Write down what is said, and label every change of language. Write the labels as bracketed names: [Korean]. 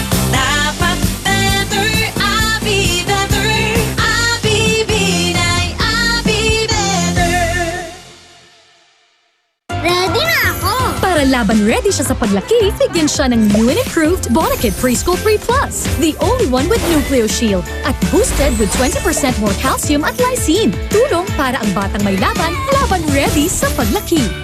[Filipino] Dapat better, Abi better. Abi Binay, Abi better. Ready na ako! Para laban ready siya sa paglaki, bigyan siya ng new and improved Bonakid Preschool 3 Plus. [English] The only one with Nucleo Shield at boosted with 20% more calcium at lysine. [Filipino] Tulong para ang batang may laban ready sa paglaki.